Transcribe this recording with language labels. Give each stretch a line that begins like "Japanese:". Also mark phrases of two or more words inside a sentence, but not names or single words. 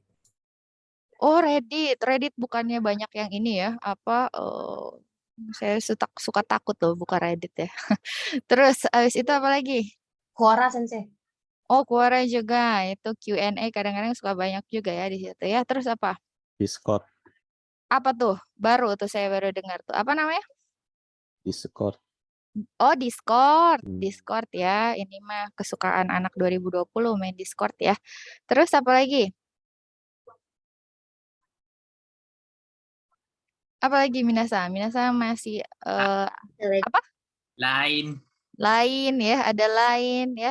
Indonesian: Oh, Reddit bukannya banyak yang ini ya, saya suka takut loh buka Reddit ya. Terus habis itu apa lagi? Quora, Sensei. Oh, Quora juga. Itu Q&A kadang-kadang suka banyak juga ya di situ ya. Terus apa? Discord. Apa tuh? Baru tuh saya baru dengar tuh. Apa namanya? Discord. Oh, Discord. Discord ya. Ini mah kesukaan anak 2020 main Discord ya. Terus apa lagi? Apa lagi Minasa? Minasa masih apa? Lain ya, ada Lain ya.